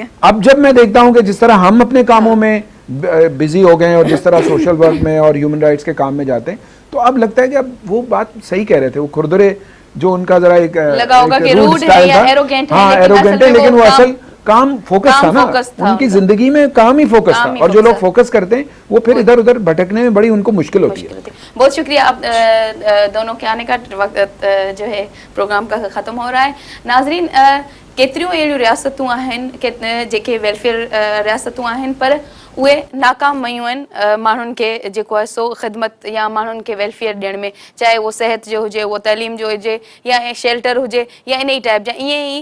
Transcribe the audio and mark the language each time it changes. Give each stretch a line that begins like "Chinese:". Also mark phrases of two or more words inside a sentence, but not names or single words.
Urdu: اب جب میں دیکھتا ہوں کہ جس طرح ہم اپنے کاموں میں بزی ہو گئے ہیں اور جس طرح
English: social work
Urdu: میں اور
English: human rights
Urdu: کے کام میں جاتے ہیں, تو اب لگتا ہے کہ اب وہ بات صحیح کہہ رہے تھے, وہ کھردرے جو ان کا ذرا ایک
English: rude style
Urdu: تھا, ہاں ایروگینٹ ہے, لیکن وہ اصل کام فوکس تھا نا, ان کی زندگی میں کام ہی فوکس تھا. اور جو لوگ فوکس کرتے ہیں وہ پھر ادھر ادھر بھٹکنے میں بڑی ان کو مشکل ہوتی ہے. بہت شکریہ آپ دونوں کے آنے کا. وقت جو ہے پروگرام کا ختم ہو رہا ہے. ناظرین,
Sindhi: केतिरियूं अहिड़ियूं रियासतूं आहिनि जेके वेलफेयर रियासतूं आहिनि पर उहे नाकाम वयूं आहिनि माण्हुनि खे जेको आहे सो ख़िदमत या माण्हुनि खे वेलफेयर ॾियण में, चाहे उहो सिहत जो हुजे, उहो तइलीम जो हुजे या शेल्टर हुजे या इन ई टाइप जा ईअं ई.